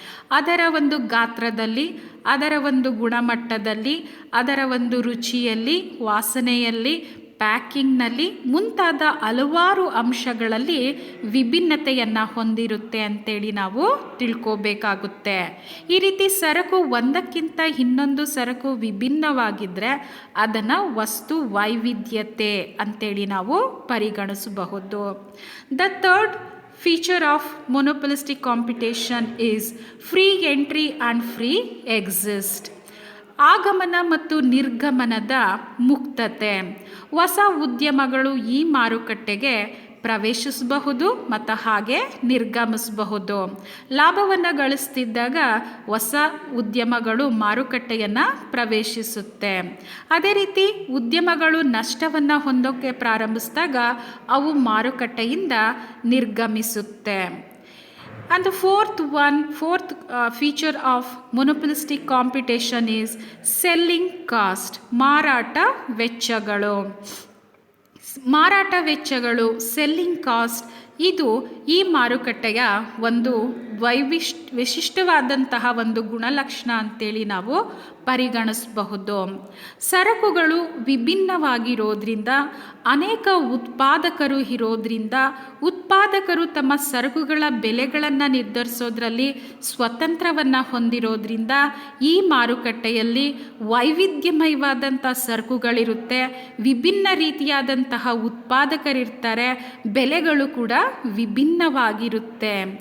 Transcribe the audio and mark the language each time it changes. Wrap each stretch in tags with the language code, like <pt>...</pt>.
<kn>ಅದರ ಒಂದು ಗಾತ್ರದಲ್ಲಿ, ಅದರ ಒಂದು ಗುಣಮಟ್ಟದಲ್ಲಿ, ಅದರ ಒಂದು ರುಚಿಯಲ್ಲಿ, ವಾಸನೆಯಲ್ಲಿ, ಪ್ಯಾಕಿಂಗ್ನಲ್ಲಿ ಮುಂತಾದ ಹಲವಾರು ಅಂಶಗಳಲ್ಲಿ ವಿಭಿನ್ನತೆಯನ್ನು ಹೊಂದಿರುತ್ತೆ ಅಂತೇಳಿ ನಾವು ತಿಳ್ಕೋಬೇಕಾಗುತ್ತೆ. ಈ ರೀತಿ ಸರಕು ಒಂದಕ್ಕಿಂತ ಇನ್ನೊಂದು ಸರಕು ವಿಭಿನ್ನವಾಗಿದ್ದರೆ ಅದನ್ನು ವಸ್ತು ವೈವಿಧ್ಯತೆ ಅಂತೇಳಿ ನಾವು ಪರಿಗಣಿಸಬಹುದು.</kn> <en>The third feature of monopolistic competition is free entry and free exit.</en> <kn>ಆಗಮನ ಮತ್ತು ನಿರ್ಗಮನದ ಮುಕ್ತತೆ. ಹೊಸ ಉದ್ಯಮಗಳು ಈ ಮಾರುಕಟ್ಟೆಗೆ ಪ್ರವೇಶಿಸಬಹುದು ಮತ್ತು ಹಾಗೆ ನಿರ್ಗಮಿಸಬಹುದು. ಲಾಭವನ್ನು ಗಳಿಸ್ತಿದ್ದಾಗ ಹೊಸ ಉದ್ಯಮಗಳು ಮಾರುಕಟ್ಟೆಯನ್ನು ಪ್ರವೇಶಿಸುತ್ತೆ. ಅದೇ ರೀತಿ ಉದ್ಯಮಗಳು ನಷ್ಟವನ್ನು ಹೊಂದೋಕ್ಕೆ ಪ್ರಾರಂಭಿಸಿದಾಗ ಅವು ಮಾರುಕಟ್ಟೆಯಿಂದ ನಿರ್ಗಮಿಸುತ್ತೆ.</kn> <en>And the fourth feature of monopolistic competition is selling cost,</en> <kn>ಮಾರಾಟ ವೆಚ್ಚಗಳು. ಮಾರಾಟ ವೆಚ್ಚಗಳು, ಸೆಲ್ಲಿಂಗ್ ಕಾಸ್ಟ್, ಇದು ಈ ಮಾರುಕಟ್ಟೆಯ ಒಂದು ವಿಶಿಷ್ಟವಾದಂತಹ ಒಂದು ಗುಣಲಕ್ಷಣ ಅಂತೇಳಿ ನಾವು ಪರಿಗಣಿಸಬಹುದು. ಸರಕುಗಳು ವಿಭಿನ್ನವಾಗಿರೋದ್ರಿಂದ, ಅನೇಕ ಉತ್ಪಾದಕರು ಇರೋದ್ರಿಂದ, ಉತ್ಪಾದಕರು ತಮ್ಮ ಸರಕುಗಳ ಬೆಲೆಗಳನ್ನು ನಿರ್ಧರಿಸೋದ್ರಲ್ಲಿ ಸ್ವತಂತ್ರವನ್ನು ಹೊಂದಿರೋದ್ರಿಂದ ಈ ಮಾರುಕಟ್ಟೆಯಲ್ಲಿ ವೈವಿಧ್ಯಮಯವಾದಂಥ ಸರಕುಗಳಿರುತ್ತೆ, ವಿಭಿನ್ನ ರೀತಿಯಾದಂತಹ ಉತ್ಪಾದಕರಿರ್ತಾರೆ, ಬೆಲೆಗಳು ಕೂಡ ವಿಭಿನ್ನವಾಗಿರುತ್ತೆ.</kn>